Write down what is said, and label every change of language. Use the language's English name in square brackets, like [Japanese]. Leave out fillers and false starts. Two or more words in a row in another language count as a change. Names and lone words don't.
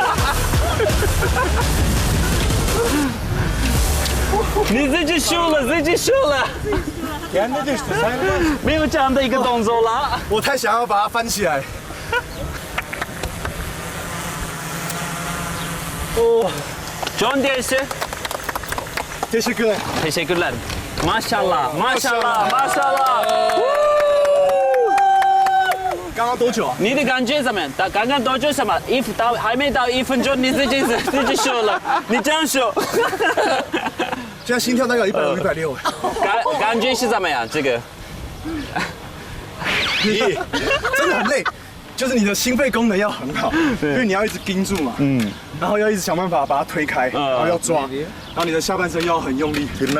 [Chinese] 你自己输了，自己输了。没有这样的一个动作了。我太想要把它翻起来。哦，重点是 [Turkish] Teşekkürler. Teşekkürler. Maşallah, maşallah, maşallah. [Chinese] 刚刚多久啊？你的感觉怎么样？刚刚多久什么？还没到1分钟，你自己输了，你这样输。现在心跳大概有150、160。感觉是怎么样？这个？真的很累，就是你的心肺功能要很好，因为你要一直盯住嘛，然后要一直想办法把它推开，然后要抓，然后你的下半身要很用力。